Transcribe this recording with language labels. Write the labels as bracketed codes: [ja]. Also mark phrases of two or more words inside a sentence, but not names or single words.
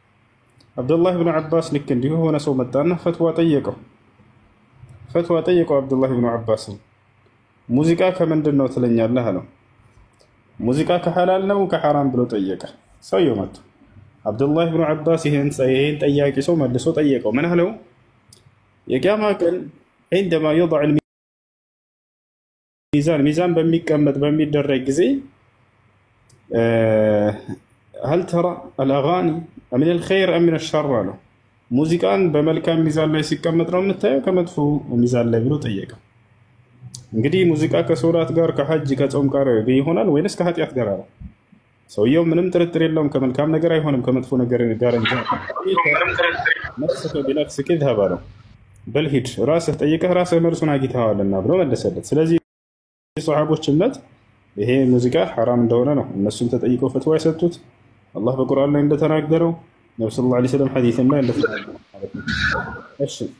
[am] ልክ እንዲሁ የሆነ ሰው መጣና ፈትዋ ጠየቀው። አብዱላህ ብን ዐባስ ሙዚቃ ከምንድን ነው ትለኛለህ አለው። ሙዚቃ ከሐላል ነው ከሐራም ብሎ ጠየቀ። ሰውየው መጥቶ አብዱላህ ብን ዐባስ ይሄን ጠያቂ ሰው መልሶ ጠየቀው። ምን አለው? የቂያማ ቀን [ar] عندما يضع [am] ሚዛን በሚቀመጥ በሚደረግ ጊዜ [ar] هل ترى الأغاني من الخير أم من الشر [am] አለው። ሙዚቃን በመልካም ሚዛን ላይ ሲቀመጥ ነው የምታየው ከመጥፎ ሚዛን ላይ ብሎ ጠየቀው። እንግዲህ ሙዚቃ ከሶላት ጋር ከሐጅ ከጾም ጋር ይሆናል ወይንስ ከኃጢአት ጋር አለው። ሰውየው ምንም ጥርጥር የለውም ከመልካም ነገር አይሆንም ከመጥፎ ነገር ጋር እንጂ [ar] نفسك بنفسك يذهب [am] አለው። በል ሂድ ራስህ ጠይቀህ ራስህ መልሱን አግኝተዋልና ብሎ መለሰለት። ስለዚህ የሰሃቦች እምነት ይሄ ሙዚቃ ሐራም እንደሆነ ነው እነሱም ተጠይቀው ፈትዋ የሰጡት። አላህ በቁርአን ላይ እንደተናገረው ነብዩ [ar] صلى الله عليه وسلم [am] ሐዲስም ላይ እንደተናገረው ማለት ነው። እሺ